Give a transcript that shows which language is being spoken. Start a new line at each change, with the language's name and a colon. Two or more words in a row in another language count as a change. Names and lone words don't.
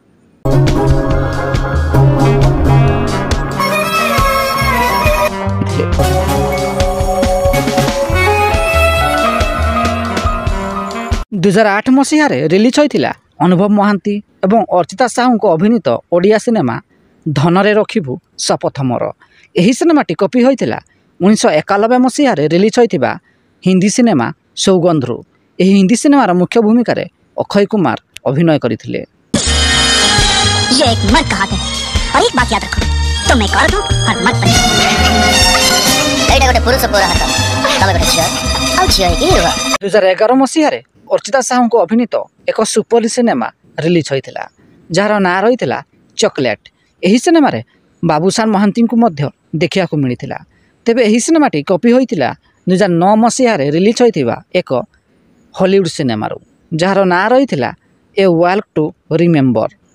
Odia: ଦୁଇ ହଜାର 8 ମସିହାରେ ରିଲିଜ୍ ହୋଇଥିଲା ଅନୁଭବ ମହାନ୍ତି ଏବଂ ଅର୍ଚ୍ଚିତା ସାହୁଙ୍କ ଅଭିନୀତ ଓଡ଼ିଆ ସିନେମା ଧନରେ ରଖିବୁ ଶପଥ ମୋର। ଏହି ସିନେମାଟି କପି ହୋଇଥିଲା 1991 ମସିହାରେ ରିଲିଜ୍ ହୋଇଥିବା ହିନ୍ଦୀ ସିନେମା ସୌଗନ୍ଧରୁ। ଏହି ହିନ୍ଦୀ ସିନେମାର ମୁଖ୍ୟ ଭୂମିକାରେ ଅକ୍ଷୟ କୁମାର ଅଭିନୟ କରିଥିଲେ।
Hindi: ये एक मर्द का हाथ है और एक बात याद रखो, तुम एक औरत हो और मर्द बनो।
Odia: ଏଟା ଗୋଟେ ପୁରୁଷ ପୁରା ହାତ ତଳେ ଗୋଟେ ଝିଅ ଆଉ ଝିଅ ହେଇକି ରୁହ। 2011 ମସିହାରେ ଅର୍ଚ୍ଚିତା ସାହୁଙ୍କ ଅଭିନୀତ ଏକ ସୁପର ସିନେମା ରିଲିଜ୍ ହୋଇଥିଲା ଯାହାର ନାଁ ରହିଥିଲା ଚକୋଲେଟ୍। ଏହି ସିନେମାରେ ବାବୁସାନ ମହାନ୍ତିଙ୍କୁ ମଧ୍ୟ ଦେଖିବାକୁ ମିଳିଥିଲା। ତେବେ ଏହି ସିନେମାଟି କପି ହୋଇଥିଲା 2009 ମସିହାରେ ରିଲିଜ୍ ହୋଇଥିବା ଏକ ହଲିଉଡ଼ ସିନେମାରୁ ଯାହାର ନାଁ ରହିଥିଲା ଏ ୱାକ୍ ଟୁ ରିମେମ୍ବର।